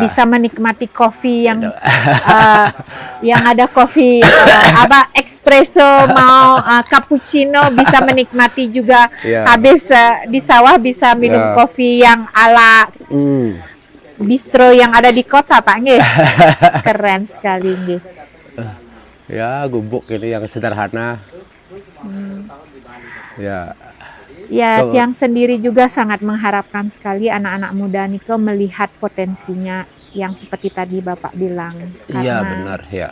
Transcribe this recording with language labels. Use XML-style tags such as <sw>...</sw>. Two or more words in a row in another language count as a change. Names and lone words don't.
<id>bisa menikmati kopi yang yang ada kopi espresso mau cappuccino, bisa menikmati juga. Habis di sawah bisa minum kopi yang ala bistro yang ada di kota, Pak nggih. Keren sekali nggih. Ya, gubuk ini yang sederhana. Ya. Ya, Tiang sendiri juga sangat mengharapkan sekali anak-anak muda Niko melihat potensinya yang seperti tadi Bapak bilang. Iya, benar ya.</id>